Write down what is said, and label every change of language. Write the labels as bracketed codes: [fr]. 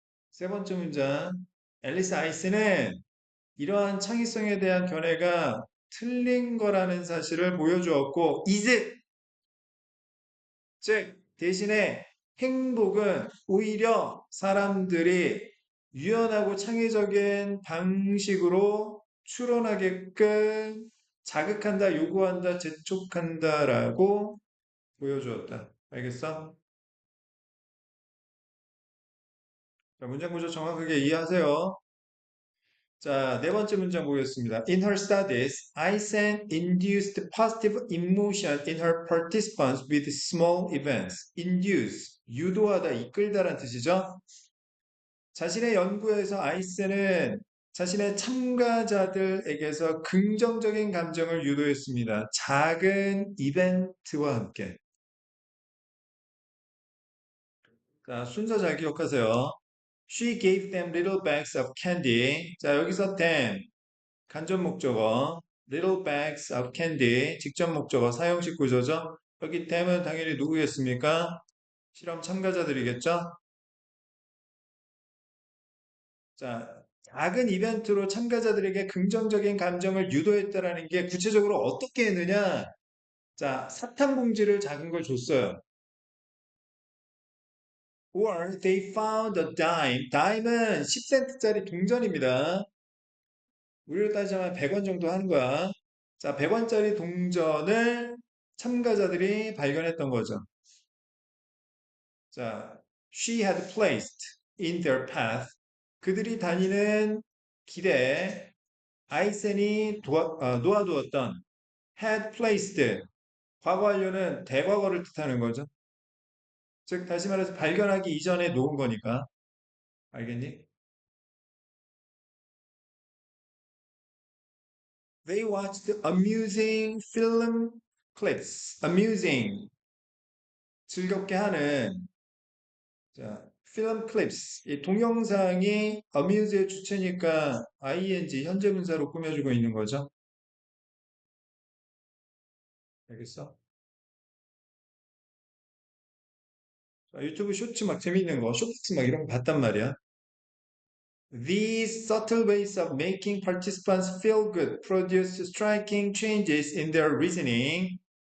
[ko] 세 번째 문장. 앨리스 아이스는 이러한 창의성에 대한 견해가 틀린 거라는 사실을 보여주었고, 즉, 대신에 행복은 오히려 사람들이 유연하고 창의적인 방식으로 추론하게끔 자극한다, 요구한다, 재촉한다라고 보여주었다. 알겠어? 자, 문장 구조 정확하게 이해하세요. 자, 네 번째 문장 보겠습니다. [en] In her studies, Aysen induced positive emotion in her participants with small events. [ko] Induce, 유도하다, 이끌다란 뜻이죠. 자신의 연구에서 아이센은 자신의 참가자들에게서 긍정적인 감정을 유도했습니다. 작은 이벤트와 함께. 자, 순서 잘 기억하세요. [en] She gave them little bags of candy. [ko] 자, 여기서 them, 간접 목적어, little bags of candy, 직접 목적어, 사용식 구조죠. 여기 them은 당연히 누구겠습니까? 실험 참가자들이겠죠? 자, 작은 이벤트로 참가자들에게 긍정적인 감정을 유도했다라는 게 구체적으로 어떻게 했느냐? 자, 사탕 봉지를 작은 걸 줬어요. [en] Or they found a dime. [ko] dime은 10센트짜리 동전입니다. 우리로 따지자면 100원 정도 하는 거야. 자, 100원짜리 동전을 참가자들이 발견했던 거죠. [en] 자, she had placed in their path. [ko] 그들이 다니는 길에 아이센이 놓아두었던 had placed 과거 완료는 대과거를 뜻하는 거죠. 즉 다시 말해서 발견하기 이전에 놓은 거니까. 알겠니? [en] They watched amusing film clips. [ko] amusing 즐겁게 하는 자, film clips 이 동영상이 amuse의 주체니까 ing 현재 분사로 꾸며주고 있는 거죠. 알겠어? 자, 유튜브 쇼츠 막 재밌는 거, 쇼츠 막 이런 거 봤단 말이야. [en] These subtle ways of making participants feel good produce striking changes in their reasoning.